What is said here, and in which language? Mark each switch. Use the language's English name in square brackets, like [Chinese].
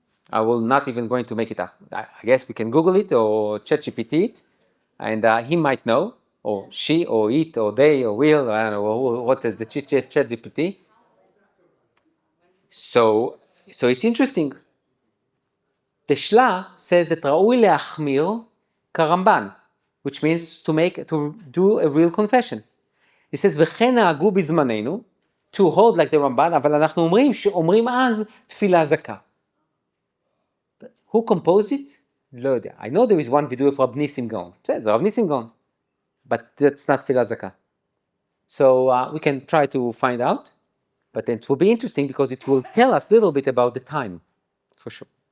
[English] I will not even going to make it up. I guess we can Google it or ChatGPT it, and he might know, or she, or it, or they, or will, I don't know, what is the ChatGPT. So it's interesting. The Shla says that [Hebrew] ראוי להחמיר כרמב"ן, [English] which means to do a real confession. He says, [Hebrew] וכן נהגו בזמננו, [English] to hold like the Ramban, [Hebrew] אבל אנחנו אומרים שאומרים אז תפילה זכה. Who composed it? לא יודע. [English] I know there is one Vidui of Rabbi Nissim Gaon. It says Rabbi Nissim Gaon. But that's not תפילה זכה. So we can try to find out, but then it will be interesting because it will tell us a little bit about the time, for sure.